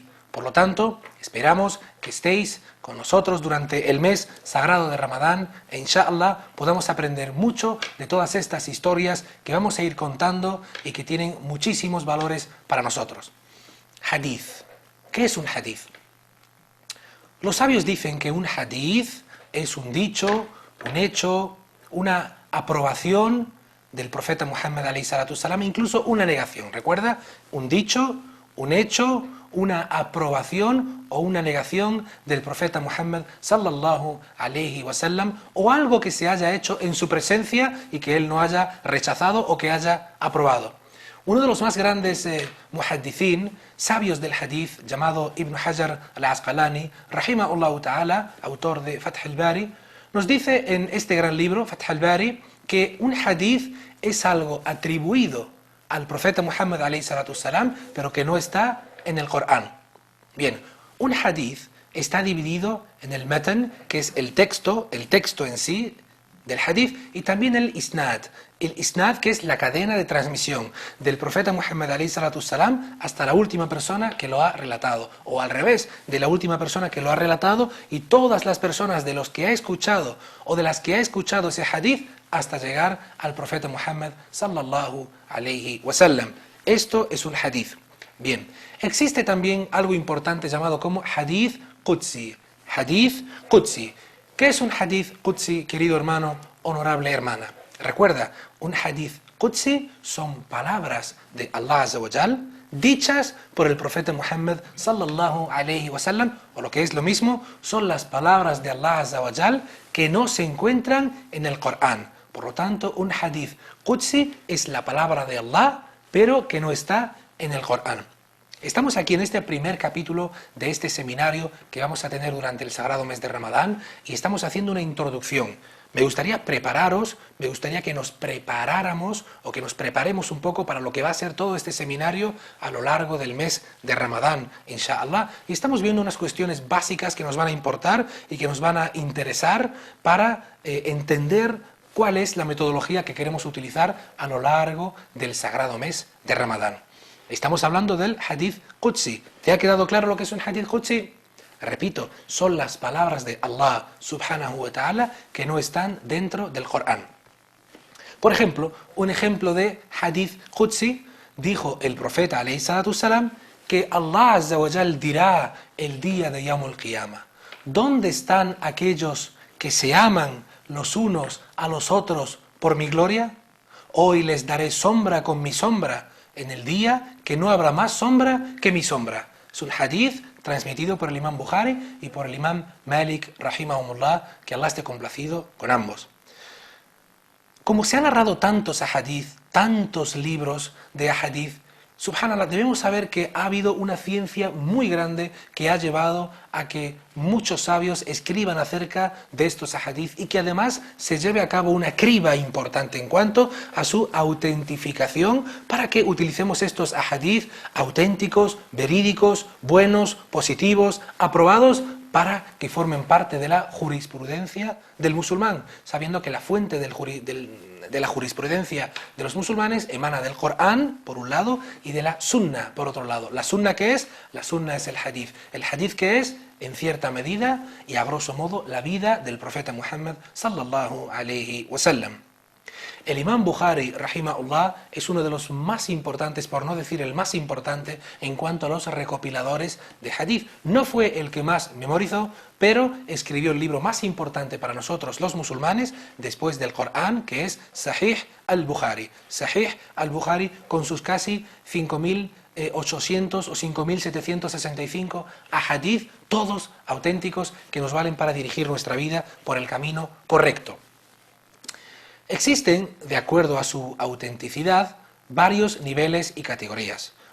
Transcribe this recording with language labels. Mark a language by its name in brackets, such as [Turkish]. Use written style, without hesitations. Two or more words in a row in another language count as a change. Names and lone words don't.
[Spanish] Por lo tanto, esperamos que estéis con nosotros durante el mes sagrado de Ramadán e inshallah podamos aprender mucho de todas estas historias que vamos a ir contando y que tienen muchísimos valores para nosotros. Hadith. ¿Qué es un hadith? Los sabios dicen que un hadith es un dicho, un hecho, una aprobación del profeta Muhammad [Arabic] عليه الصلاة السلام, [Spanish] incluso una negación. ¿Recuerda? Un dicho, un hecho, una aprobación o una negación del profeta Muhammad [Arabic] صلى الله عليه وسلم, [Spanish] o algo que se haya hecho en su presencia y que él no haya rechazado o que haya aprobado. Uno de los más grandes muhaddithin, sabios del hadith, llamado Ibn Hajar al-Asqalani, [Arabic] رحمه الله تعالى, [Spanish] autor de Fath al-Bari, nos dice en este gran libro, Fath al-Bari, que un hadith es algo atribuido al profeta Muhammad [Arabic] عليه الصلاة السلام, [Spanish] pero que no está en el Corán. Bien, un hadith está dividido en el matan, que es el texto en sí del hadith, y también el isnad, que es la cadena de transmisión del profeta Muhammad [Arabic] عليه الصلاة السلام [Spanish] hasta la última persona que lo ha relatado, o al revés, de la última persona que lo ha relatado y todas las personas de los que ha escuchado o de las que ha escuchado ese hadith hasta llegar al profeta Muhammad [Arabic] صلى الله عليه وسلم. [Spanish] Esto es un hadith. Bien, existe también algo importante llamado como [Arabic] حديث قدسي. حديث قدسي. [Spanish] ¿Qué es un [Arabic] حديث قدسي, [Spanish] querido hermano, honorable hermana? Recuerda, un [Arabic] حديث قدسي [Spanish] son palabras de Allah [Arabic] عز وجل [Spanish] dichas por el profeta Muhammad [Arabic] صلى الله عليه وسلم, [Spanish] o lo que es lo mismo, son las palabras de Allah [Arabic] عز وجل [Spanish] que no se encuentran en el Corán. Por lo tanto, un [Arabic] حديث قدسي [Spanish] es la palabra de Allah, pero que no está en el Corán. Estamos aquí en este primer capítulo de este seminario que vamos a tener durante el sagrado mes de Ramadán y estamos haciendo una introducción. Me gustaría que nos preparáramos o que nos preparemos un poco para lo que va a ser todo este seminario a lo largo del mes de Ramadán, inshallah. Y estamos viendo unas cuestiones básicas que nos van a importar y que nos van a interesar para entender cuál es la metodología que queremos utilizar a lo largo del sagrado mes de Ramadán. Estamos hablando del [Arabic] حديث قدسي. [Spanish] ¿Te ha quedado claro lo que es un [Arabic] حديث قدسي? [Spanish] Repito, son las palabras de Allah [Arabic] سبحانه وتعالى [Spanish] que no están dentro del Corán. Por ejemplo, un ejemplo de [Arabic] حديث قدسي, [Spanish] dijo el profeta [Arabic] عليه الصلاة السلام [Spanish] que Allah [Arabic] عز وجل [Spanish] dirá el día de [Arabic] يوم القيامة: [Spanish] ¿dónde están aquellos que se aman los unos a los otros por mi gloria? Hoy les daré sombra con mi sombra, en el día que no habrá más sombra que mi sombra. Es un hadith transmitido por el imam Bukhari y por el imam Malik, rahimahumullah, que Allah esté complacido con ambos. Como se han narrado tantos ahadith, tantos libros de ahadith, subhanallah, debemos saber que ha habido una ciencia muy grande que ha llevado a que muchos sabios escriban acerca de estos ahadith y que además se lleve a cabo una criba importante en cuanto a su autentificación para que utilicemos estos ahadith auténticos, verídicos, buenos, positivos, aprobados para que formen parte de la jurisprudencia del musulmán, sabiendo que la fuente de la jurisprudencia de los musulmanes emana del Corán, por un lado, y de la Sunna, por otro lado. ¿La Sunna qué es? La Sunna es el hadith. ¿El hadith qué es? En cierta medida y a grosso modo la vida del profeta Muhammad [Arabic] صلى الله عليه وسلم. [Spanish] El imam Bukhari, rahimahullah, es uno de los más importantes, por no decir el más importante, en cuanto a los recopiladores de hadith. No fue el que más memorizó, pero escribió el libro más importante para nosotros los musulmanes después del Corán, que es Sahih al-Bukhari. Sahih al-Bukhari con sus casi 5.800 o 5.765 ahadith, todos auténticos, que nos valen para dirigir nuestra vida por el camino correcto. Existen, de acuerdo a su autenticidad, varios niveles y categorías.